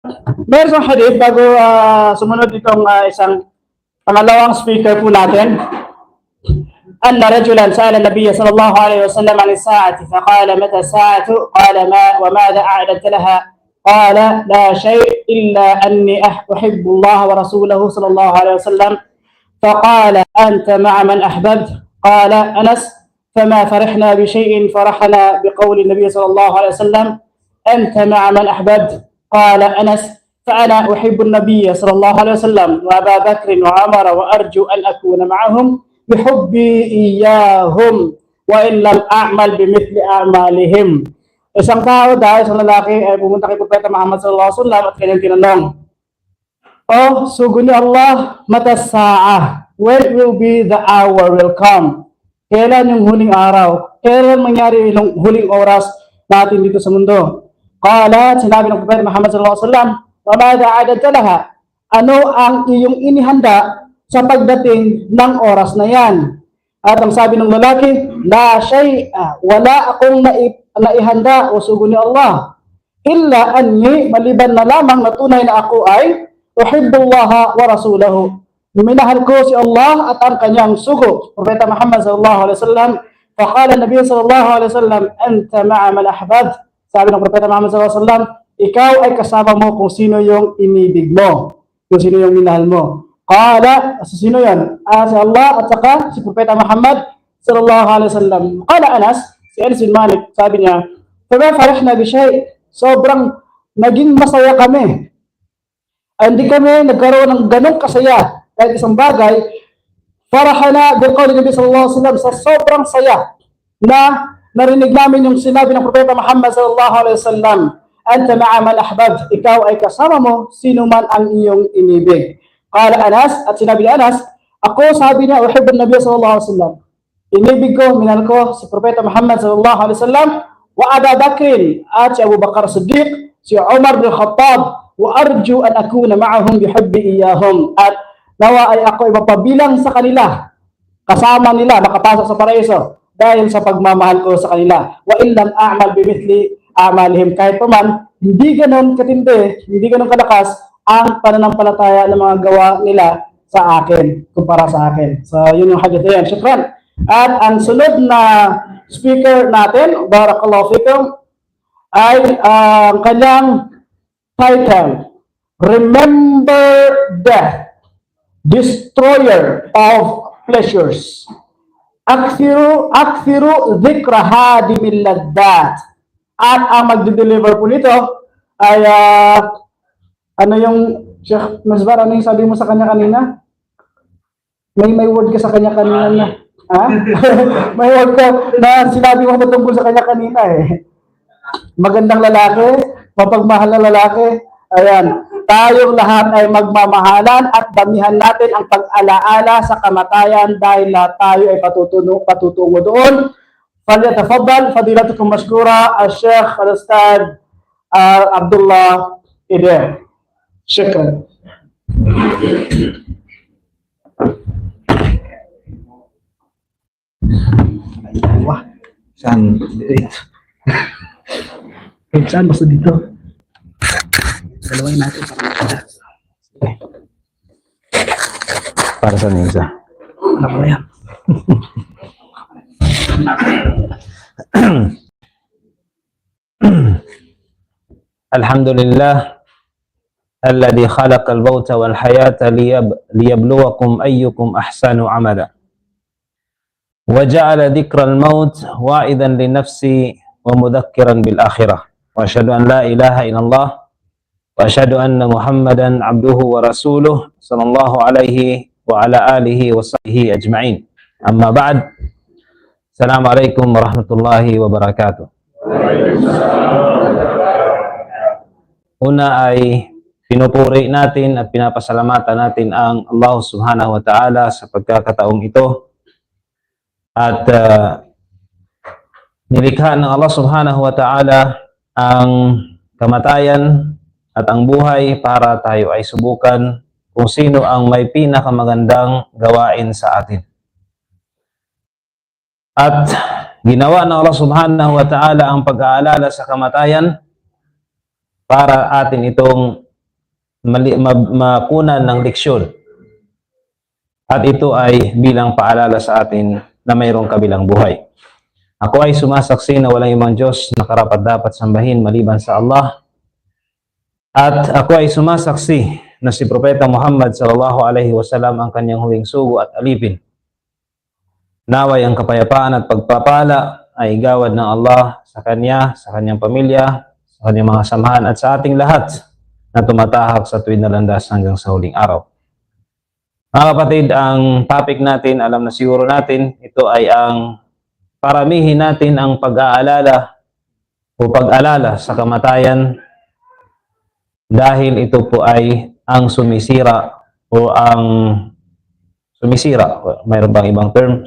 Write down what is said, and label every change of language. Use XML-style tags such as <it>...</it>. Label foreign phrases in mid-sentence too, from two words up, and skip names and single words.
<tl>meron sa hadith bago sumunod itong isang pangalawang speaker po natin.</tl> <ar>أن رجلا سأل النبي صلى الله عليه وسلم عن الساعة فقال متى الساعة؟ قال ما وماذا أعددت لها؟ قال لا شيء إلا أني أحب الله ورسوله صلى الله عليه وسلم. فقال أنت مع من أحببت؟ قال أنس فما فرحنا بشيء فرحنا بقول النبي صلى الله عليه وسلم أنت مع من أحببت؟ قال أنس فأنا أحب النبي صلى الله عليه وسلم وأبا بكر وعمر وأرجو أن أكون معهم بحبي إياهم وإن لم أعمل بمثل أعمالهم.</ar> <tl>Isang tao dahil isang lalaki ay pumunta kay Propeta Muhammad</tl> <ar>صلى الله عليه وسلم</ar> <tl>at kanyang tinanong, "Oh, sugo ni Allah,</tl> <ar>متى الساعة?</ar> <en>When will be the hour will come?"</en> <tl>Kailan yung huling araw? Kailan mangyari yung huling oras natin dito sa mundo? Qala, sinabi ng Propeta Muhammad</tl> <ar>صلى الله عليه وسلم, "وماذا أعددت لها?"</ar> <tl>Ano ang iyong inihanda sa pagdating ng oras na yan? At ang sabi ng lalaki,</tl> <ar>لا شيء,</ar> <tl>wala akong naihanda o sugo ni Allah.</tl> <ar>إلا أني,</ar> <tl>maliban na lamang na tunay na ako ay</tl> <ar>أحب الله ورسوله.</ar> <tl>Minahal ko si Allah at ang kanyang sugo.</tl> <ar>Propeta محمد صلى الله عليه وسلم، فقال النبي صلى الله عليه وسلم، أنت مع من أحببت.</ar> <tl>Sabi ng Propeta Muhammad</tl> <ar>صلى الله عليه وسلم,</ar> <tl>ikaw ay kasama mo kung sino yung inibig mo, kung sino yung minahal mo. Qala, sino yan? Si Allah at saka si Propeta Muhammad</tl> <ar>صلى الله عليه وسلم.</ar> <tl>Qala Anas, si Anas bin Malik, sabi niya,</tl> <ar>"فما فرحنا بشيء."</ar> <tl>Sobrang naging masaya kami. Hindi kami nagkaroon ng ganong kasaya kahit isang bagay.</tl> <ar>فرحنا بقول النبي صلى الله عليه وسلم,</ar> <tl>sa sobrang saya na narinig namin yung sinabi ng Propeta Muhammad</tl> <ar>صلى الله عليه وسلم, "أنت مع من أحببت."</ar> <tl>Ikaw ay kasama mo sino man ang iyong inibig. Qala Anas, at sinabi ni Anas, ako, sabi niya,</tl> <ar>أحب النبي صلى الله عليه وسلم.</ar> <tl>Inibig ko, minahal ko si Propeta Muhammad</tl> <ar>صلى الله عليه وسلم,</ar> <tl>wa Abu Bakr, at si Abu Bakar Siddiq, si Umar bin Khattab,</tl> <ar>وأرجو أن أكون معهم بحبي إياهم.</ar> <tl>At nawa ay ako ipapabilang sa kanila, kasama nila, makapasok sa paraiso dahil sa pagmamahal ko sa kanila.</tl> <ar>وإن لم أعمل بمثل أعمالهم,</ar> <tl>kahit pa man hindi ganon katindi, hindi ganon kalakas ang pananampalataya ng mga gawa nila sa akin, kumpara sa akin. So, yun yung hadith yan. Shukran. At ang sunod na speaker natin,</tl> <ar>بارك الله فيكم,</ar> <tl>ay ang kanyang title, Remember Death, Destroyer of Pleasures.</tl> <ar>أكثروا ذكر هادم اللذات.</ar> <tl>At ang magde-deliver po nito ay ano yung Sheikh Masbar, ano yung sabi mo sa kanya kanina? May word ka sa kanya kanina na. Ha? May word ka na sinabi mo tungkol sa kanya kanina eh. Magandang lalaki, mapagmahal na lalaki. Ayan. Tayong lahat ay magmamahalan at damihan natin ang pag-alaala sa kamatayan dahil lahat tayo ay patutungo doon.</tl> <ar>فليتفضل فضيلتكم مشكورا الشيخ الأستاذ عبدالله Ider.</ar> <tl>Shukran. Wah, saan dito? Saan basta dito? Dalawin natin para sa isa. Ano ba yan?</tl> <ar>الحمد لله الذي خلق الموت والحياة ليبلوكم أيكم أحسن عملا. وجعل ذكر الموت واعظا للنفس ومذكرا بالآخرة. وأشهد أن لا إله إلا الله وأشهد أن محمدا عبده ورسوله صلى الله عليه وعلى آله وصحبه أجمعين. أما بعد. السلام عليكم ورحمة الله وبركاته.</ar> <tl>Una ay pinupuri natin at pinapasalamatan natin ang Allah</tl> <ar>سبحانه وتعالى</ar> <tl>sa pagkakataong ito. At nilikha ng Allah</tl> <ar>سبحانه وتعالى</ar> <tl>ang kamatayan at ang buhay para tayo ay subukan kung sino ang may pinakamagandang gawain sa atin. At ginawa ng Allah</tl> <ar>سبحانه وتعالى</ar> <tl>ang pag-aalala sa kamatayan para atin itong makunan ng leksyon. At ito ay bilang paalala sa atin na mayroong kabilang buhay. Ako ay sumasaksi na walang ibang Diyos na karapat-dapat sambahin maliban sa Allah. At ako ay sumasaksi na si Propeta Muhammad</tl> <ar>صلى الله عليه وسلم</ar> <tl>ang kanyang huling sugo at alipin. Naway ang kapayapaan at pagpapala ay igawad ng Allah sa kanya, sa kanyang pamilya, sa kanyang mga samahan at sa ating lahat na tumatahak sa tuwid na landas hanggang sa huling araw. Mga kapatid, ang topic natin, alam na siguro natin, ito ay ang paramihin natin ang pag-aalala o pag-alala sa kamatayan dahil ito po ay ang sumisira o ang sumisira, mayroon bang ibang term?</tl>